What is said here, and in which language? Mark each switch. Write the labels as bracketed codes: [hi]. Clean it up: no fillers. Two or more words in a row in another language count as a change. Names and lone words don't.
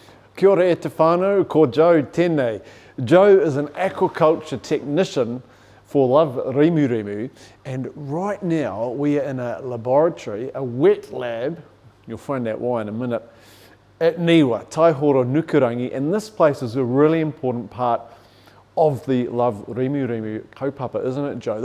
[mi] Kia ora e te whānau, ko Joe tēnei. [en] Joe is an aquaculture technician for Love Rimurimu, and right now we are in a laboratory, a wet lab, you'll find out why in a minute, at NIWA Taihoro Nukurangi, and this place is a really important part of the Love Rimurimu kaupapa, isn't it, Joe?